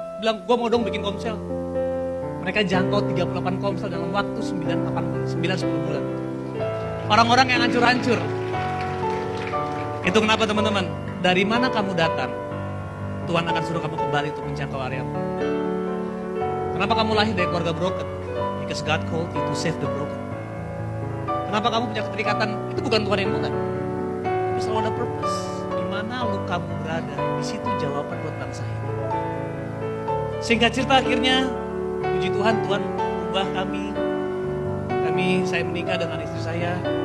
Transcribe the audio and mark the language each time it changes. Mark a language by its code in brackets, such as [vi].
[id] Bilang gue mau dong bikin komsel. Mereka jangkau 38 komsel dalam waktu 9-10 bulan. Orang-orang yang hancur-hancur. Itu kenapa teman-teman? Dari mana kamu datang? Tuhan akan suruh kamu kembali untuk menjangkau areamu. Kenapa kamu lahir dari keluarga broken? [en] Because God called you to save the broken. [id] Kenapa kamu punya keterikatan? Itu bukan Tuhan yang bukan. Tapi selalu ada purpose. Di mana lu kamu berada, di situ jawaban buat bangsa ini. Singkat cerita akhirnya, puji Tuhan, Tuhan ubah kami. Saya menikah dengan istri saya.